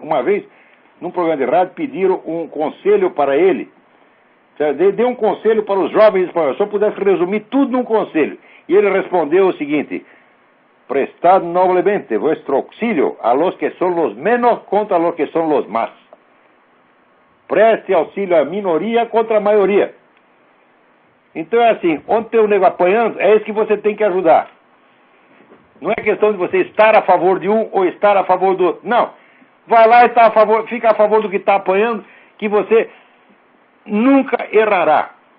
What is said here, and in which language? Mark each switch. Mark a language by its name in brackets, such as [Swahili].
[Portuguese] Uma vez, num programa de rádio, pediram um conselho para ele. Deu um conselho para os jovens espanhóis, se eu pudesse resumir tudo num conselho. E ele respondeu o seguinte: [Spanish] prestad noblemente vuestro auxilio a los que son los menos contra los que son los más. [Portuguese] Preste auxílio à minoria contra a maioria. Então é assim, onde tem o nego apanhando, é isso que você tem que ajudar. Não é questão de você estar a favor de um ou estar a favor do outro. Não. Vai lá e fica a favor do que está apanhando, que você nunca errará.